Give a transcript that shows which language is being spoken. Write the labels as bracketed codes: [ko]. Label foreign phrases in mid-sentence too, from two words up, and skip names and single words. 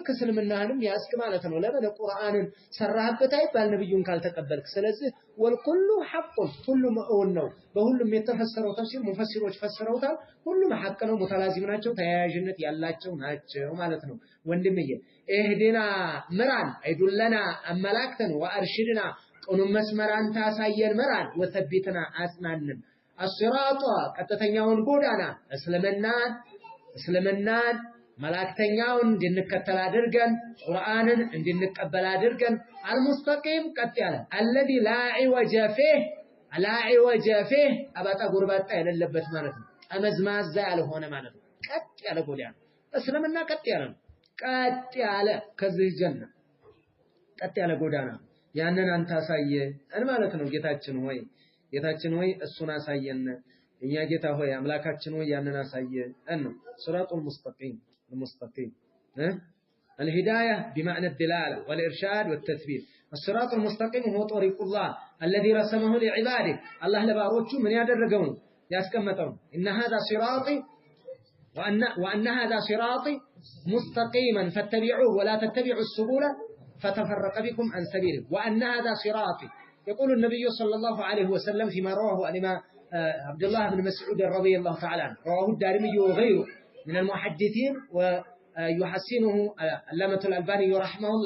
[am] እስልምናንም ያስክ ማለት ነው ለምን ቁርአንን ሰራህበት አይባል ነብዩን ካልተቀበልክ ስለዚህ [ar] والكل حق [am] ሁሉም እውን ነው በሁሉም የተፈሰረው ተፍሲር ሙፈሲሮች ፈሰረውታል ሁሉም ሐቅ ነው ሙተላዚም ናቸው ተያያዥነት ያላቸው ናቸው ማለት ነው ወንድምዬ እህዲና ምራን አይዱለና አመላክተን ወአርሽድና ቁኑም መስመራን ታሳየን ምራን ወተቢትና አጽናንን الصراط ቀጥተኛውን ጎዳና እስልምናን መላእክተኛውን እንድንከተል አድርገን ቁርአንን እንድንቀበል አድርገን المستقيم ቀጥ ያለ [ar] الذي لا عوج فيه [am] አባጣ ጉርባጣ የሌለበት ማለት ነው አመዝማዛ ያልሆነ ማለት ነው ቀጥ ያለ ጎዳና እስልምና ቀጥ ያለ ነው ቀጥ ያለ ከዚህ ጀና ቀጥ ያለ ጎዳና ያንን አንተ አሳየን ማለት ነው ጌታችን ሆይ እሱን አሳየን እኛ ጌታ ሆይ አምላካችን ሆይ ያንን አሳየን ነው [ar] صراط المستقيم الهدايه بمعنى الدلاله والارشاد والتثبيت الصراط المستقيم هو طريق الله الذي رسمه لعباده الله [am] ለባሮቹ ምን ያደረገው ነው ያስቀመጠው [ar] ان هذا صراطي وان هذا صراطي مستقيما فاتبعوه ولا تتبعوا السبل فتفرق بكم عن سبيله وان هذا صراطي يقول النبي صلى الله عليه وسلم فيما رواه الإمام عبد الله بن مسعود رضي الله تعالى عنه رواه الدارمي وغيره من المحدثين ويحسنه علامة الألباني رحمه الله